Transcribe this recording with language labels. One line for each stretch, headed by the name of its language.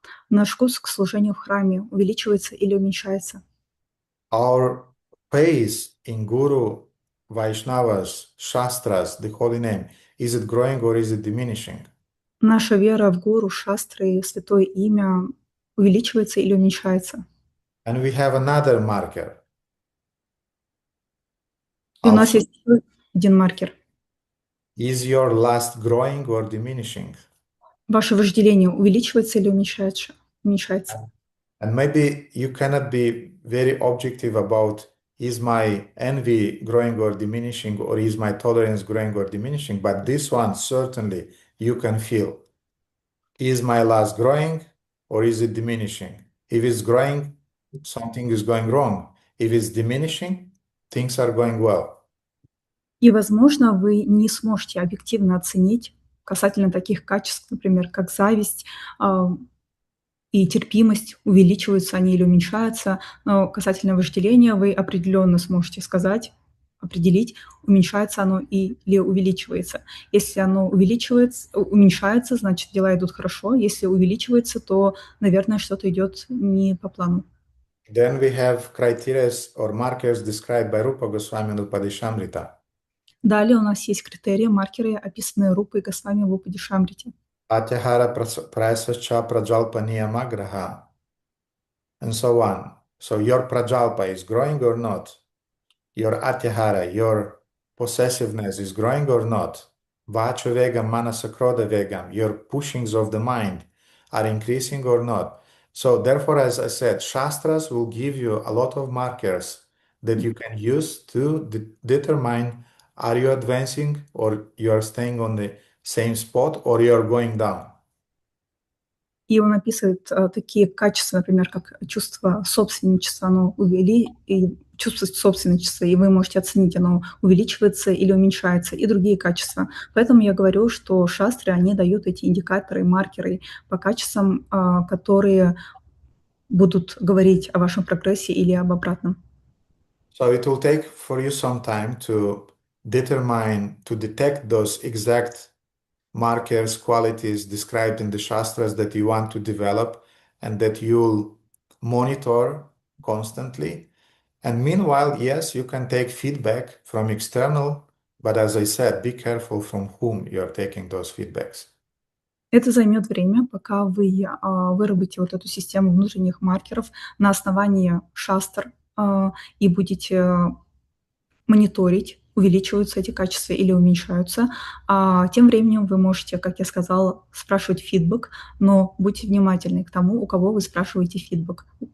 Russian: Наш вкус к служению в храме увеличивается или уменьшается?
English: Our praise in Guru, Vaishnavas, Shastras, the holy name, is it growing or is it diminishing?
Russian: Наша вера в гуру, шастры, святое имя увеличивается или уменьшается?
English: And we have another marker.
Russian: И у нас
English: Also,
Russian: есть еще один маркер.
English: is your lust growing or diminishing?
Russian: Ваше вожделение увеличивается или уменьшается?
English: And maybe you cannot be very objective about is my envy growing or diminishing, or is my tolerance growing or diminishing, but this one certainly you can feel. Is my lust growing or is it diminishing? If it's growing, something is going wrong. If it's diminishing, things are going well.
Russian: И, возможно, вы не сможете объективно оценить касательно таких качеств, например, как зависть и терпимость, увеличиваются они или уменьшаются, но касательно вожделения вы определенно сможете сказать, определить, уменьшается оно или увеличивается. Если оно уменьшается, значит, дела идут хорошо. Если увеличивается, то, наверное, что-то идет не по плану.
English: Then we have criteria or markers described by Rupa Goswami in Upadishamrita.
Russian: Далее у нас есть критерии, маркеры, описанные Рупой Госвами в Упадишамрите.
Sanskrit: Atyahara prasascha prajalpa niyamagraha,
English: and so on. So your prajalpa is growing or not? Your atyahara, your possessiveness is growing or not?
Sanskrit: Vacha vegam, manasa krodha vegam,
English: your pushings of the mind are increasing or not? So therefore, as I said, Shastras will give you a lot of markers that you can use to determine are you advancing or you are staying on the same spot or you are going down.
Russian: И он описывает такие качества, например, как чувство собственничества, оно и чувство собственничества, и вы можете оценить, оно увеличивается или уменьшается, и другие качества. Поэтому я говорю, что шастры, они дают эти индикаторы, маркеры по качествам, которые будут говорить о вашем прогрессе или об обратном.
English: So it will take for you some time to detect those exact markers, qualities described in the Shastras that you want to develop and that you'll monitor constantly. And meanwhile, yes, you can take feedback from external, but as I said, be careful from whom you're taking those feedbacks.
Russian: Это займет время, пока вы выработаете вот эту систему внутренних маркеров на основании шастр и будете мониторить, увеличиваются эти качества или уменьшаются. А тем временем вы можете, как я сказала, спрашивать фидбэк, но будьте внимательны к тому, у кого вы спрашиваете фидбэк.